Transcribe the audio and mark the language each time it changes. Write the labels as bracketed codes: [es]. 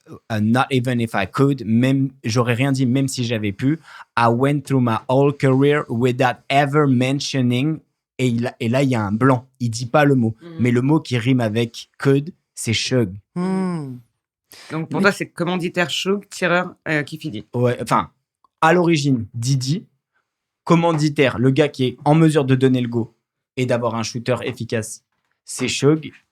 [en] Not even if I could, [fr] même j'aurais rien dit même si j'avais pu. [en] I went through my whole career without ever mentioning. [fr] Et là, il y a un blanc. Il dit pas le mot. Mais le mot qui rime avec could, c'est Shug. Donc pour toi, c'est commanditaire Shug, tireur Kifidi. Ouais, enfin, à l'origine, Didi, commanditaire, le gars qui est en mesure de donner le go et d'avoir un shooter efficace, c'est Shug.